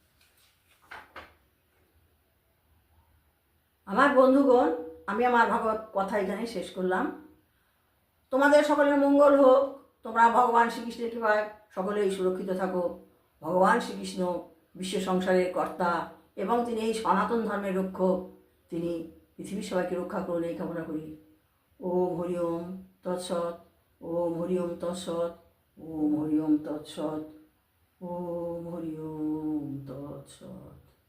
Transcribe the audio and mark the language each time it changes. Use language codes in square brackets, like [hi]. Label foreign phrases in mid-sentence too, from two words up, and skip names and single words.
[bn] আমার বন্ধুগণ, আমি আমার ভাগবত কথা এখানে শেষ করলাম। তোমাদের সকলের মঙ্গল হোক। তোমরা ভগবান শ্রীকৃষ্ণের কৃপায় সকলেই সুরক্ষিত থাকো। ভগবান শ্রীকৃষ্ণ বিশ্ব সংসারের কর্তা এবং তিনি এই সনাতন ধর্মের রক্ষক। তিনি পৃথিবীর সবাইকে রক্ষা করুন এই কামনা করি। [sa] ওম হরি ওম তৎসৎ। ওম হরি ওম তৎসৎ। ওম হরি ওম তৎসৎ। ওম হরি ওম তৎসৎ।